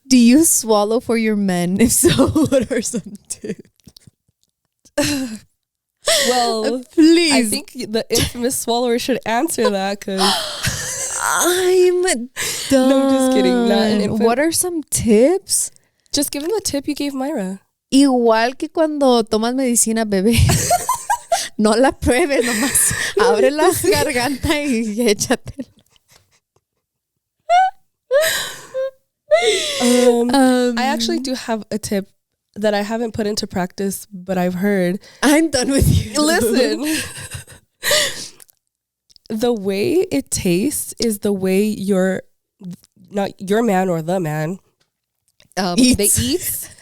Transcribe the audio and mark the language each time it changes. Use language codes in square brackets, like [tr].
[en] Do you swallow for your men? If so, what are some tips? Well, please. I think the infamous swallower should answer that because I'm done. No, just kidding. Not an infant. What are some tips? Just give him the tip you gave Myra. [es] Igual que cuando tomas medicina, bebé. No la pruebes, nomás abre la garganta y échatela. [en] I actually do have a tip that I haven't put into practice, but I've heard. I'm done with you. Listen. The way it tastes is the way not your man or the man they eat.